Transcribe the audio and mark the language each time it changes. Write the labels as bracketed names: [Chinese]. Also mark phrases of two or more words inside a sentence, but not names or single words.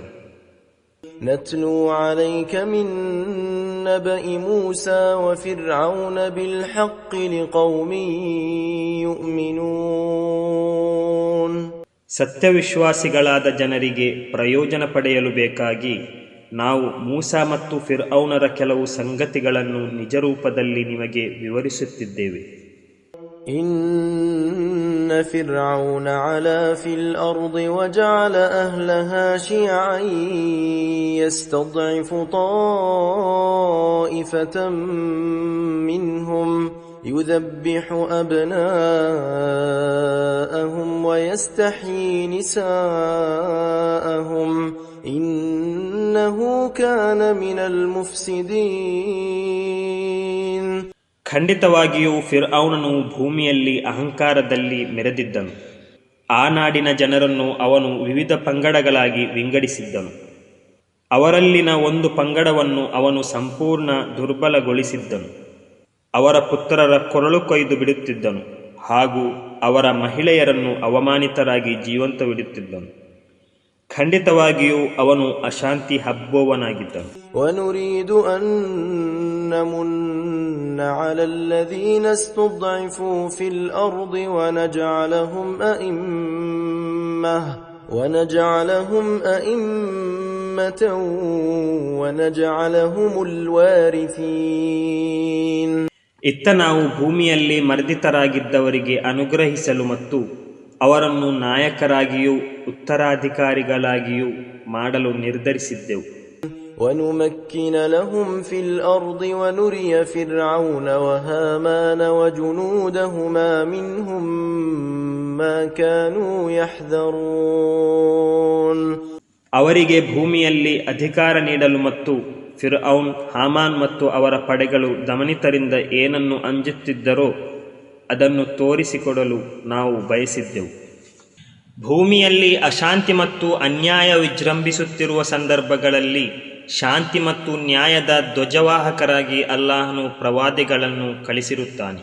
[Arabic] نتلو عليك من نبإ موسى وفرعون بالحق لقوم يؤمنون. [Kannada] ಸತ್ಯವಿಶ್ವಾಸಿಗಳಾದ ಜನರಿಗೆ ಪ್ರಯೋಜನ ಪಡೆಯಲು ಬೇಕಾಗಿ ನಾವು ಮೂಸಾ ಮತ್ತು ಫಿರ್ಔನರ ಕೆಲವು ಸಂಗತಿಗಳನ್ನು ನಿಜರೂಪದಲ್ಲಿ ನಿಮಗೆ ವಿವರಿಸುತ್ತಿದ್ದೇವೆ. [Arabic] إن فرعون علا في الأرض وجعل أهلها شيعا يستضعف طائفة منهم يذبح أبناءهم ويستحيي نساءهم إنه كان من المفسدين. [Kannada] ಖಂಡಿತವಾಗಿಯೂ ಫಿರ್ಔನನು ಭೂಮಿಯಲ್ಲಿ ಅಹಂಕಾರದಲ್ಲಿ ಮೆರೆದಿದ್ದನು. ಆ ನಾಡಿನ ಜನರನ್ನು ಅವನು ವಿವಿಧ ಪಂಗಡಗಳಾಗಿ ವಿಂಗಡಿಸಿದ್ದನು. ಅವರಲ್ಲಿನ ಒಂದು ಪಂಗಡವನ್ನು ಅವನು ಸಂಪೂರ್ಣ ದುರ್ಬಲಗೊಳಿಸಿದ್ದನು. ಅವರ ಪುತ್ರರ ಕೊರಳು ಕೊಯ್ದು ಬಿಡುತ್ತಿದ್ದನು ಹಾಗೂ ಅವರ ಮಹಿಳೆಯರನ್ನು ಅವಮಾನಿತರಾಗಿ ಜೀವಂತವಿಡುತ್ತಿದ್ದನು. ಖಂಡಿತವಾಗಿಯೂ ಅವನು ಅಶಾಂತಿ ಹಬ್ಬುವವನಾಗಿದ್ದನು. [Arabic] وَنُرِيدُ أَن نَّمُنَّ عَلَى الَّذِينَ اسْتُضْعِفُوا فِي الْأَرْضِ وَنَجْعَلَهُمْ أَئِمَّةً وَنَجْعَلَهُمُ الْوَارِثِينَ. [Kannada] ಇತ್ತ ನಾವು ಭೂಮಿಯಲ್ಲಿ ಮರ್ದಿತರಾಗಿದ್ದವರಿಗೆ ಅನುಗ್ರಹಿಸಲು ಮತ್ತು ಅವರನ್ನು ನಾಯಕರಾಗಿಯೂ ಉತ್ತರಾಧಿಕಾರಿಗಳಾಗಿಯೂ ಮಾಡಲು ನಿರ್ಧರಿಸಿದ್ದೆವು. [Arabic] ونمكن لهم في الأرض ونري فرعون وهامان وجنودهما منهم ما كانوا يحذرون. [Kannada] ಅವರಿಗೆ ಭೂಮಿಯಲ್ಲಿ ಅಧಿಕಾರ ನೀಡಲು ಮತ್ತು ಫಿರ್ಔನ್, ಹಾಮಾನ್ ಮತ್ತು ಅವರ ಪಡೆಗಳು ದಮನಿತರಿಂದ ಏನನ್ನು ಅಂಜುತ್ತಿದ್ದರೋ ಅದನ್ನು ತೋರಿಸಿಕೊಡಲು ನಾವು ಬಯಸಿದ್ದೆವು. ಭೂಮಿಯಲ್ಲಿ ಅಶಾಂತಿ ಮತ್ತು ಅನ್ಯಾಯ ವಿಜೃಂಭಿಸುತ್ತಿರುವ ಸಂದರ್ಭಗಳಲ್ಲಿ ಶಾಂತಿ ಮತ್ತು ನ್ಯಾಯದ ಧ್ವಜವಾಹಕರಾಗಿ ಅಲ್ಲಾಹನು ಪ್ರವಾದಿಗಳನ್ನು ಕಳಿಸಿರುತ್ತಾನೆ.